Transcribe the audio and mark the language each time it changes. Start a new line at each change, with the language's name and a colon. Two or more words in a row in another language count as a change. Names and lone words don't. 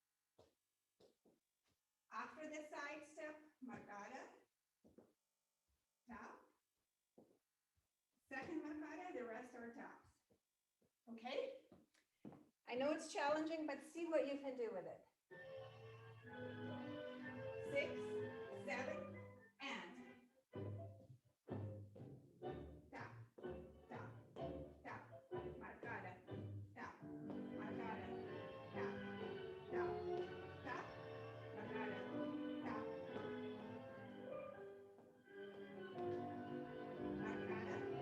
English: After the side step, marcada, tap. Second marcada, the rest are taps. Okay? I know it's challenging, but see what you can do with it. 6, 7, and tap, tap, tap, marcada, tap, marcada, tap, tap, tap, marcada, tap. Marcada.